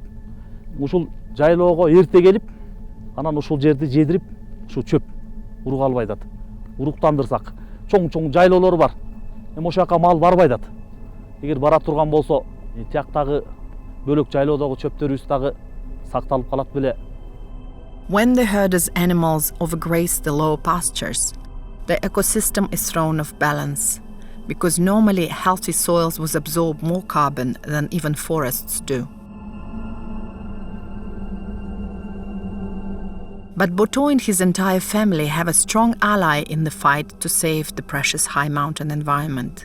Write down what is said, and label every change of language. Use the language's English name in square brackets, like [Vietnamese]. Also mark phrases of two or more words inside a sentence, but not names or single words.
[Kyrgyz] Ушул жайлоого эрте келип, анан ушул жерди жедирип, ушу чөп урук албай атат. Уруктандырсак, чоң жайлоолор бар. Эми ошол жака мал барбай атат. Эгер бара турган болсо, тияктагы бөлөк жайлоодогу чөптөрүбүз дагы сакталып калат беле. [English] When the herders' animals overgraze the lower pastures, the ecosystem is thrown off balance, because normally healthy soils would absorb more carbon than even forests do. But Boto and his entire family have a strong ally in the fight to save the precious high mountain environment.